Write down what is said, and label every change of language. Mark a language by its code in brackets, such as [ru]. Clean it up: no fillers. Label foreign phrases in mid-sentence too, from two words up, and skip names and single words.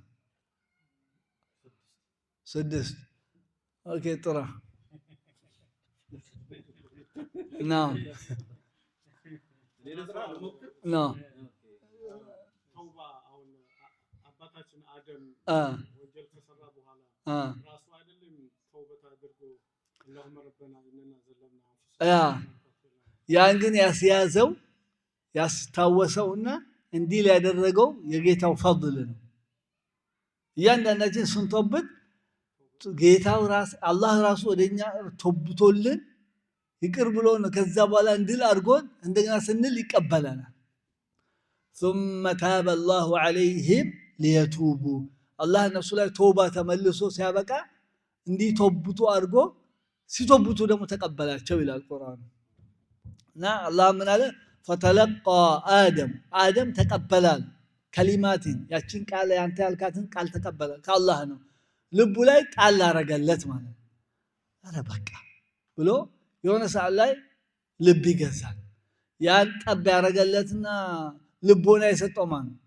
[am] 6 ኦኬ። ጥራ ነው ተውባ አሁን አባታችን አደም ወንጀል ከሰራ በኋላ ራሱ አይደለም ተውበት አድርጎ [ar] اللهم ربنا اننا ظلمنا [am] ያን ግን ያስያዘው ያስታወሰውና እንዲህ ሊያደረገው የጌታው ፈضል ነው። እያንዳንዳችን ስንቶበት ጌታው አላህ ራሱ ወደኛ ተውብቶልን ይቅር ብሎ ነው ከዛ በኋላ እንድል አድርጎን እንደገና ስንል ይቀበላናል። [ar] ثم تاب الله عليهم ليتوبوا [am] አላህ እነሱ ላይ ተውባ ተመልሶ ሲያበቃ እንዲህ ተውብቱ አድርጎ ሲተውብቱ ደግሞ ተቀበላቸው ይላል ቁርአን። እና አላህ ምን አለ? [ar] فتلقى آدم [am] ተቀበላል ከሊማቲን ያችን ቃል ያንተ ያልካትን ቃል ተቀበላል ከአላህ ነው። ልቡ ላይ ጣል አረገለት ማለት አረ በቃ ብሎ የሆነ ሰዓት ላይ ልብ ይገዛል። ያን ጠብ ያረገለትና ልቦና የሰጠው ማን ነው?